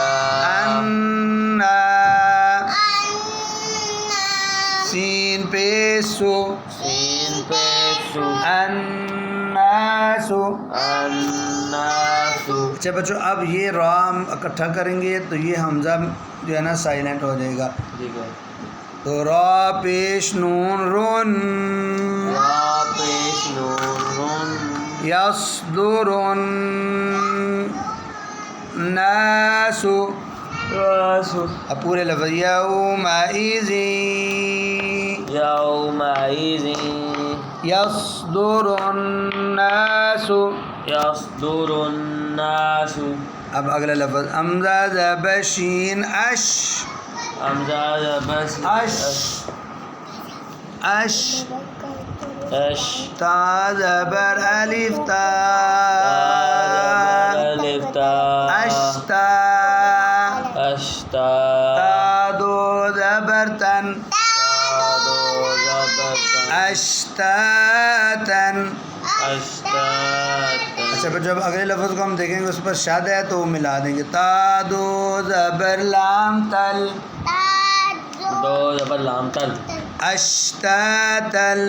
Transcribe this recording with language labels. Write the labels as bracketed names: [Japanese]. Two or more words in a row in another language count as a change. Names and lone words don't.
[Urdu] ان سین پیسو سین پیسو الناس الناس اچھا بچوں اب یہ را ہم اکٹھا کریں گے تو یہ حمزہ جو ہے نا سائلنٹ ہو جائے گا ٹھیک ہے تو را پیش نون رن را پیش نون [Arabic] یصدرن ناس [Urdu] راس اب پورے لفظ [Arabic] یوم ایزن [Urdu] یوم [Arabic] یصدر الناس یصدر الناس [Urdu] اب اگلا لفظ حمزہ زبر شین اش حمزہ بس اش اش اش تا زبر الف تا الف تا اشتا اشتا تا دو زبر تن دو زبر اشتاتن اشتات اچھا پھر جب اگلے لفظ کو ہم دیکھیں گے اس پر شد ہے تو وہ ملا دیں گے تا دو زبر لام تل دو زبر لام تل اشتاتل